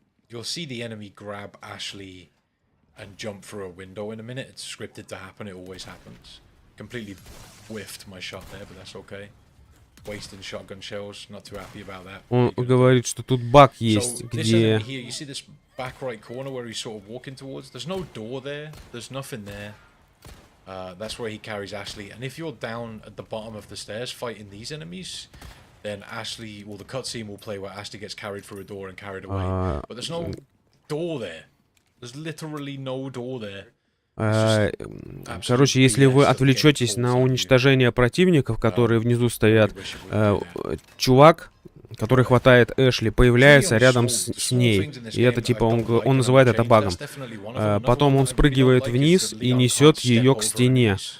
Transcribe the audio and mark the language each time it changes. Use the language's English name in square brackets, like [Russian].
[English] You'll see the enemy grab Ashley and jump through a window in a minute. It's scripted to happen. It always happens. Completely whiffed my shot there, but that's okay. Wasting shotgun shells. Not too happy about that. [Russian] Он говорит, что тут баг есть, где... [English] Here, you see this back right corner where he's sort of walking towards? There's no door there. There's nothing there. That's where he carries Ashley. And if you're down at the bottom of the stairs fighting these enemies, then Ashley, well, the cutscene will play where Ashley gets carried through a door and carried away. But there's no door there. There's literally no door there. [Russian] Короче, если вы отвлечетесь на уничтожение противников, которые внизу стоят, чувак, который хватает Эшли, появляется рядом с ней. И это типа, он называет это багом. Потом он спрыгивает вниз и несет ее к стене.